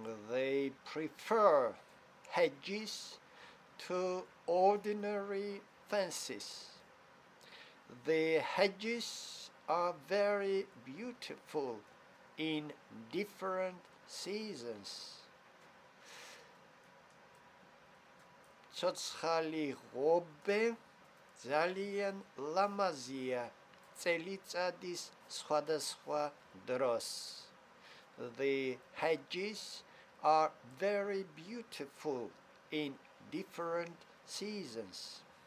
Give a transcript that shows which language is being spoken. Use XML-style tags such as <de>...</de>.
<en>They prefer hedges to ordinary fences. The hedges are very beautiful in different seasons.</en> <ka>ცოცხალი ღობე ძალიან ლამაზია წელიწადის სხვადასხვა დროს.</ka> <en>The hedges are very beautiful in different seasons.</en>